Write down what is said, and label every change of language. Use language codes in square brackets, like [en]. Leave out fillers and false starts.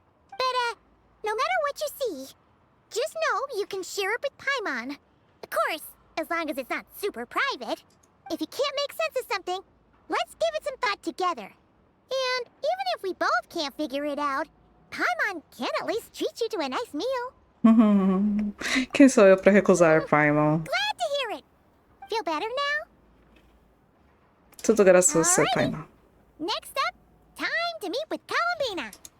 [en] But, no matter what you see, just know you can share it with Paimon. Of course, as long as it's not super private. If you can't make sense of something, let's give it some thought together. And even if we both can't figure it out, Paimon can at least treat you to a nice meal. [pt] Quem sou eu pra recusar, Paimon? [en] Glad to hear it. Feel better now? [pt] Tudo graças a você, Paimon. [en] Next up, time to meet with Columbina.